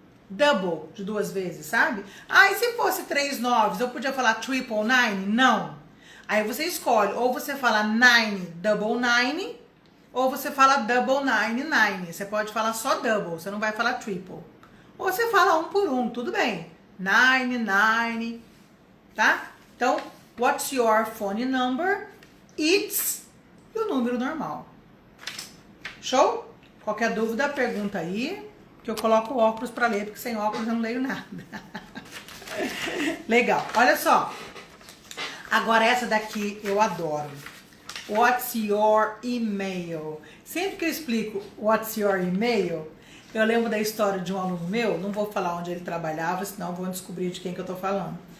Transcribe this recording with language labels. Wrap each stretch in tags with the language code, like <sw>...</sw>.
<pt>Double, de 2 vezes, sabe? Ah, e se fosse 3 9s, eu podia falar triple nine? Não. Aí você escolhe, ou você fala 999, ou você fala double 99. Você pode falar só double, você não vai falar triple. Ou você fala um por um, tudo bem. 99, tá? Então,</pt> <en>what's your phone number?</en> <pt>It's e o número normal. Show? Qualquer dúvida, pergunta aí. Que eu coloco óculos para ler, porque sem óculos eu não leio nada. Legal, olha só. Agora essa daqui eu adoro.</pt> <en>What's your email?</en> <pt>Sempre que eu explico</pt> <en>what's your email,</en> <pt>eu lembro da história de um aluno meu, não vou falar onde ele trabalhava, senão vão descobrir de quem que eu tô falando.</pt>